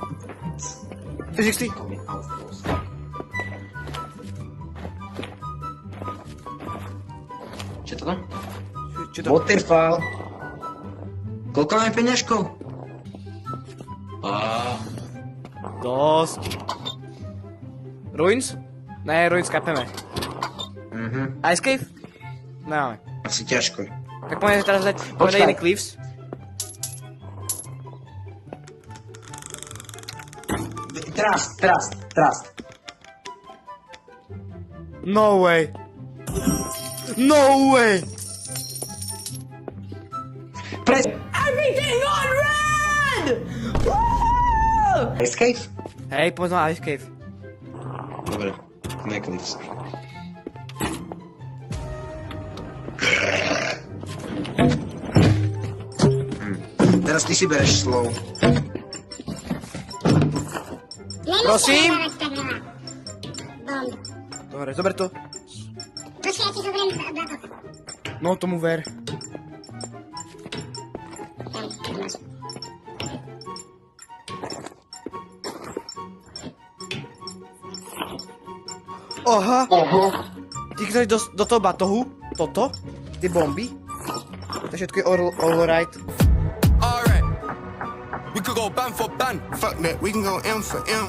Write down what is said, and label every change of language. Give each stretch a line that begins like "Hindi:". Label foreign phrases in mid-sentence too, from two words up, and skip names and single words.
Slovak: Fyzicky? Čo to tam? Čo to? Waterfall. Koľko máme peňažkov? Dosť. Ruins? Ne, Ruins kapeme. Ice Cave? Nemáme. Asi ťažko. Tak poďme teraz dať iný Cliffs.
English: Trust. No way. No way. Press Everything on red! Woo! Escape?
Slovak: Hej, poď na Ice Cave. Dobre, Necklace. Teraz ty si bereš slow. Prosím?
English: Bomb.
Slovak: Dobre, zober to. Počkaj, ja ti zoberiem blátok. No, tomu ver. Tam, tu máš. Aha. Ty chceš do toho batohu? Toto? Ty bomby? To všetko je
English: all right. Alright. We could go ban for ban. Fuck that, we can go M for M.